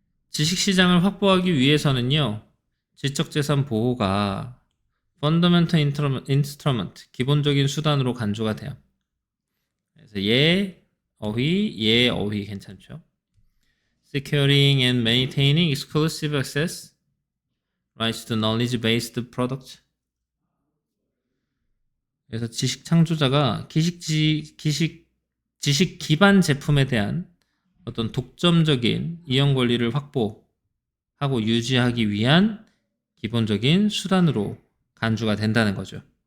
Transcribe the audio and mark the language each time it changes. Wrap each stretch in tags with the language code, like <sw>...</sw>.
<ko>지식시장을 확보하기 위해서는요. 지적재산 보호가 Fundamental Instrument, 기본적인 수단으로 간주가 돼요. 그래서 얘 어휘 괜찮죠.</ko> <en>Securing and maintaining exclusive access, rights to knowledge-based products.</en> <ko>그래서 지식 창조자가 지식 기반 제품에 대한 어떤 독점적인 이용 권리를 확보하고 유지하기 위한 기본적인 수단으로 간주가 된다는 거죠.</ko>